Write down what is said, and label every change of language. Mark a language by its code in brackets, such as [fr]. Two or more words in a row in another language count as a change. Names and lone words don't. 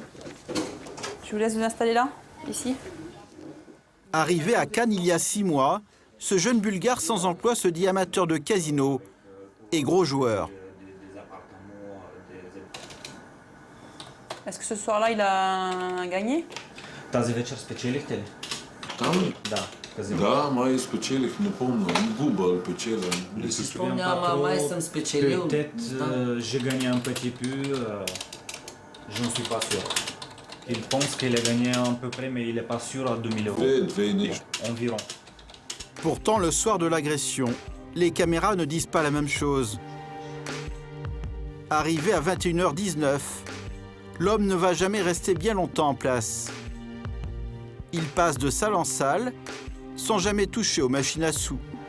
[fr] Je vous laisse vous installer là, ici. Arrivé à Cannes il y a 6 mois, ce jeune Bulgare sans emploi se dit amateur de casino et gros joueur. Est-ce que ce soir-là, il a gagné? [bg] Тази вечер спечелихте ли? Там ли? Да. Казино. Да, май спечелих, не помня. Губа печеля. Не си спомням Спомням, [fr] pas trop. [bg] май съм спечелил. [fr] Peut-être j'ai gagné un petit peu, je ne suis pas sûr. Il pense qu'il a gagné à peu près, mais il n'est pas sûr à 2000 euros. [bg] Две и нещо. [fr] Environ. Pourtant, le soir de l'agression, les caméras ne disent pas la même chose. Arrivé à 21h19, l'homme ne va jamais rester bien longtemps en place. Il passe de salle en salle, sans jamais toucher aux machines à sous.